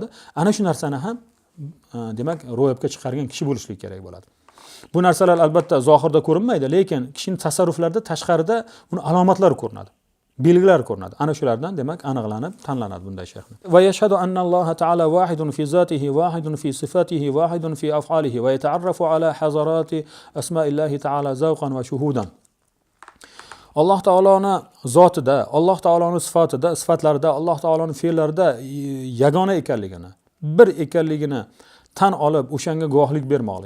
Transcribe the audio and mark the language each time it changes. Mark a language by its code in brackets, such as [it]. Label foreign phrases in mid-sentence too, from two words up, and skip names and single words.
[uz] Ana shu narsani ham demak ro'yobga chiqargan kishi bo'lishlik kerak bo'ladi. Bu narsalar albatta zohirda ko'rinmaydi, lekin kishining tasarruflarida tashqarida uni alomatlari ko'rinadi. Belgilar ko'rinadi. Ana shulardan demak aniqlanib tanlanadi bunday shayxni. [ar] ويشهد أن الله تعالى واحد في ذاته واحد في صفاته واحد في أفعاله ويتعرف على حضرة أسماء الله تعالى ذوقا وشهودا. [uz] Alloh taoloning zotida, Alloh taoloning sifatida, sifatlarida, Alloh taoloning fe'llarida yagona ekanligini, bir ekanligini tan olib o'shanga guvohlik bermoqligi.